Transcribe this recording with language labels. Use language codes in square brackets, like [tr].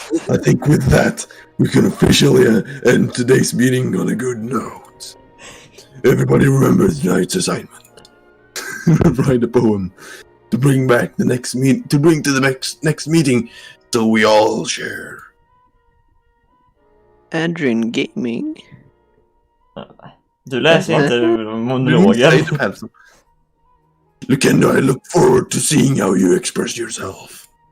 [en] I think with that, we can officially end today's meeting on a good note. Everybody remember tonight's assignment. Write a poem to bring back the next to bring to the next meeting so we all share. Adrian Gaming. [sv] Du läser inte monologen. [en] Lucendo, I look forward to seeing how you express yourself.